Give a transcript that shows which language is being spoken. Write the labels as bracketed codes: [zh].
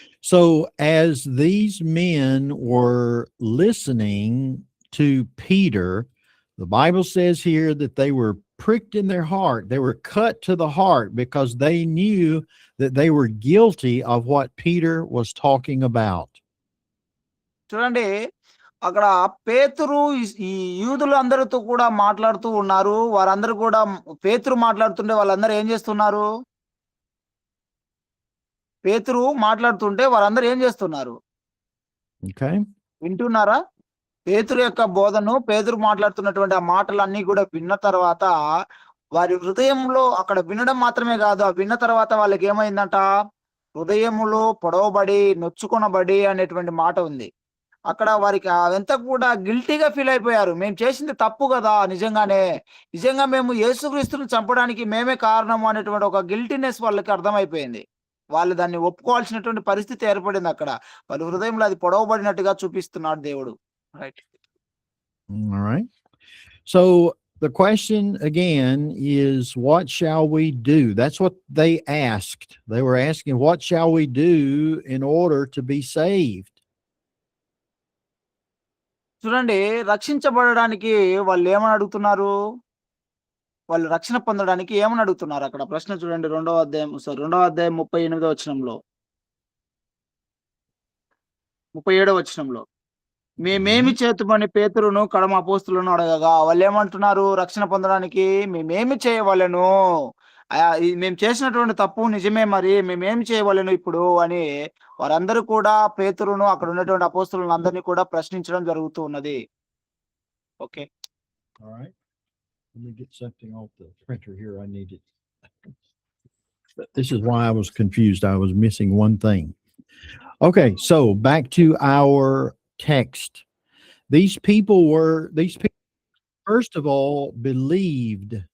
[en] So as these men were listening to Peter, the Bible says here that they were pricked in their heart. They were cut to the heart because they knew that they were guilty of what Peter was talking about. [te] చూడండి అక్కడ పేతురు ఈ యూదులందరితో కూడా మాట్లాడుతూ ఉన్నారు. వారందరూ కూడా పేతురు మాట్లాడుతుంటే వాళ్ళందరూ ఏం చేస్తున్నారు? పేతురు మాట్లాడుతుంటే వారందరూ ఏం చేస్తున్నారు? [en] Okay. [te] వింటున్నారా? పేతురు యొక్క బోధను, పేతురు మాట్లాడుతున్నటువంటి ఆ మాటలన్నీ కూడా విన్న తర్వాత, వారి హృదయంలో అక్కడ వినడం మాత్రమే గాదు, ఆ విన్న తర్వాత వాళ్ళకేమైందంట? హృదయములో పొడవబడి, నొచ్చుకొనబడి అనేటువంటి మాట ఉంది. అక్కడ వారికి అదంతా కూడా గిల్టీ‌గా ఫీల్ అయిపోయారు. మేము చేసింది తప్పు గదా! నిజంగానే. నిజంగా మేము యేసుక్రీస్తుని చంపడానికి మేమే కారణం అనేటువంటి ఒక గిల్టీనెస్ వాళ్ళకి అర్థమైపోయింది. వాళ్ళు దాన్ని ఒప్పుకోవాల్సినటువంటి పరిస్థితి ఏర్పడిందక్కడ. వాళ్ళ హృదయంలో అది పొడవబడినట్టుగా చూపిస్తున్నాడు దేవుడు. [en] Right. All right. So the question again is, what shall we do? That's what they asked. They were asking, what shall we do in order to be saved? [te] చూడండి రక్షించబడడానికి వాళ్ళేమని అడుగుతున్నారు? వాళ్ళు రక్షణ పొందడానికి ఏమని అడుగుతున్నారు? అక్కడ ప్రశ్న చూడండి రెండవ అధ్యాయం 38వ వచనంలో. 37వ వచనంలో. మేమేమి చేతుమని పేతురును కడమ అపోస్తులను అడగగా వాళ్ళేమంటున్నారు? రక్షణ పొందడానికి మేమేమి చేయవలెను? మేము చేసినటువంటి తప్పు నిజమే మరి. మేమేమి చేయవలెను ఇప్పుడు అని వారందరూ కూడా పేతురును అక్కడ ఉన్నటువంటి అపోస్తులను అందరినీ కూడా ప్రశ్నించడం జరుగుతూ ఉన్నది. [en] Okay. All right. Let me get something off the printer here. I need it. This is why I was confused. I was missing one thing. Okay, so back to our text. These people, first of all, believed.